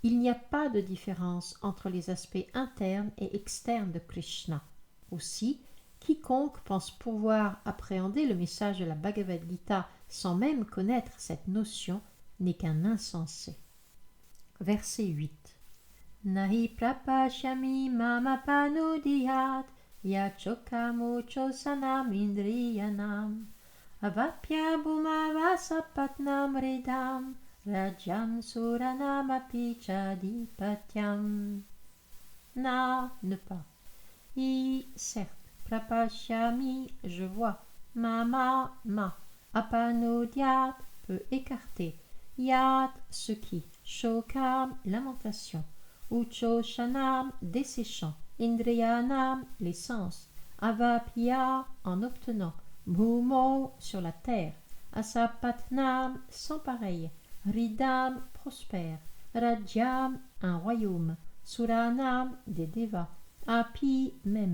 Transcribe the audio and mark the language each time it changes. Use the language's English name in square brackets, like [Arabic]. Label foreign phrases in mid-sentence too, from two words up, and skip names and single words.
[French] Il n'y a pas de différence entre les aspects internes et externes de Krishna. Aussi, quiconque pense pouvoir appréhender le message de la Bhagavad Gita sans même connaître cette notion n'est qu'un insensé. Verset 8. [Sanskrit] Nahi prapashyami mamapanudiyat yachokamuchosanam indriyanam avapya bhumavasapatnam redam rajam suranam apichadipatyam. [French] Na, ne pas. I, certes. Prapashyami, je vois. Mama, ma. Apanodhyat, peut écarter. Yat, ce qui. Shokam, lamentation. Uchoshanam, desséchant. Indriyanam, les sens. Avapya, en obtenant. Bhumo, sur la terre. Asapatnam, sans pareil. Ridam, prospère. Rajyam, un royaume. Suranam, des devas. Api, même.